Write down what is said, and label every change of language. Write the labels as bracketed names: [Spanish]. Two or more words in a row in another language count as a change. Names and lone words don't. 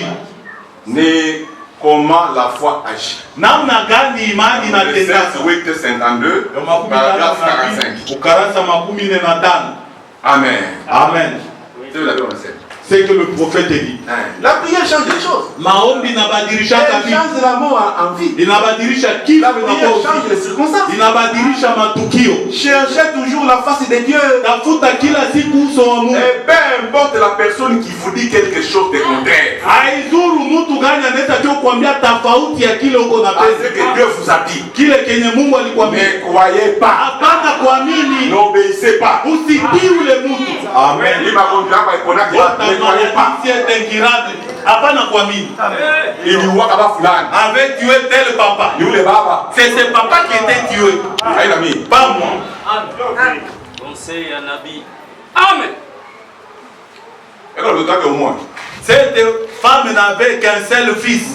[French] Mais comment la foi agit? 16, 8, 52, paragraphe 45. Amen. Amen. ce que le prophète dit. La prière change les choses. [Swahili] Maombi inabadilisha [French] Elle change la mort en vie. [Swahili] Inabadilisha kifo. [French] La prière change les circonstances. [Swahili] Inabadilisha matukio. [French] Cherchez toujours la face de Dieu. [Swahili] Tafuta kila siku uso wa Mungu. [French] Et peu importe la personne qui vous dit quelque chose de contraire. [Swahili] Haizuru mtu gani anaweza tu kuambia tofauti ya kile uko na pesa. [French] Ce que Dieu vous a dit. [Swahili] Kile kenye Mungu alikwambia. [French] Ne croyez pas. [Swahili] Hapana kuamini. [French] N'obéissez pas. [Swahili] Usitii ule mtu. [French] Amen. Ne croyez pas. C'est incurable. [Swahili] Hapana kuamini. [French] Avait tué tel papa. C'est ce papa qui était tué. Pas moi. Conseil à Nabi. Amen. Cette femme n'avait qu'un seul fils.